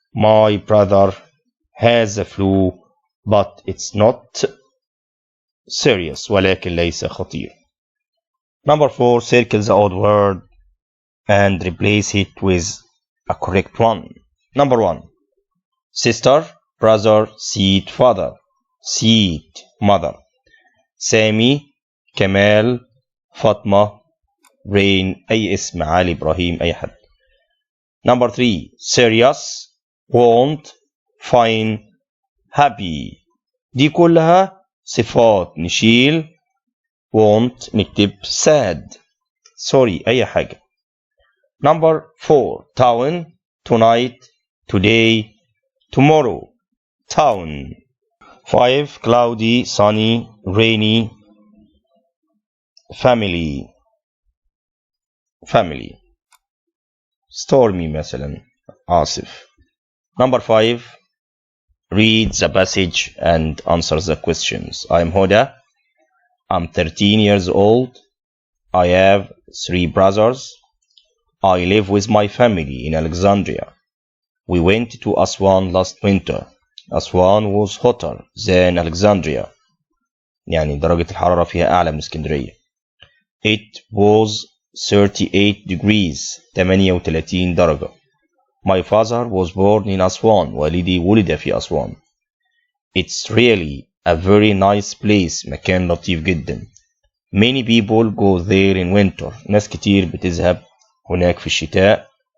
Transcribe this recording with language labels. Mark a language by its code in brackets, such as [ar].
[en] My brother has a flu, but it's not serious. [ar] ولكن ليس خطير. [en] Number 4. Circle the odd word and replace it with a correct one. Number 1. Sister, brother, seat, father. Seat, mother. [ar] سامي, كمال, فاطمة, rain, أي اسم: علي، إبراهيم، أي حد. [en] Number 3. Serious, won't, fine, happy. [ar] دي كلها صفات نشيل won't نكتب sad. sorry أي حاجة. [en] Number 4. Town, tonight, today, tomorrow. Town. 5. Cloudy, sunny, rainy, family. Family. [ar] Stormy مثلا عاصف. [en] Number 5. Read the passage and answer the questions. I'm Hoda. I'm 13 years old. I have 3 brothers. I live with my family in Alexandria. We went to Aswan last winter. Aswan was hotter than Alexandria. [ar] يعني درجة الحرارة فيها أعلى من اسكندرية. [en] It was 38 degrees. [ar] 38 درجة. [en] My father was born in Aswan. [ar] والدي ولد في أسوان. [en] It's really a very nice place. [ar] مكان لطيف جدا. [en] Many people go there in winter. [ar] ناس كتير بتذهب هناك في الشتاء.